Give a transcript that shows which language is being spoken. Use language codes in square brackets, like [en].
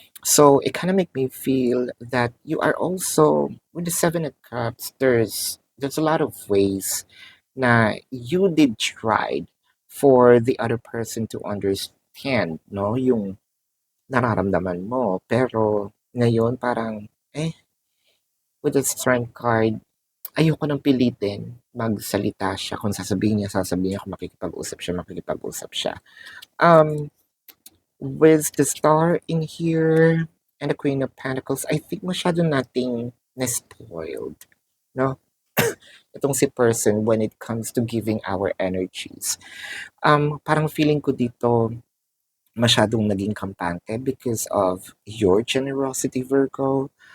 [en] So it kind of make me feel that you are also with the Seven of Cups. There's a lot of ways na you did tried for the other person to understand, no, [tl] yung nararamdaman mo. Pero ngayon parang with the Strength card ayoko ng pilitin magsalita siya. Kung sasabihin niya, kung makikipag-usap siya. [en] With the Star in here and the Queen of Pentacles, I think [tl] masyado nating na-spoiled, [en] no? [tl] Itong si person [en] when it comes to giving our energies. [tl] Parang feeling ko dito masyadong naging kampante [en] because of your generosity, [tl] Virgo.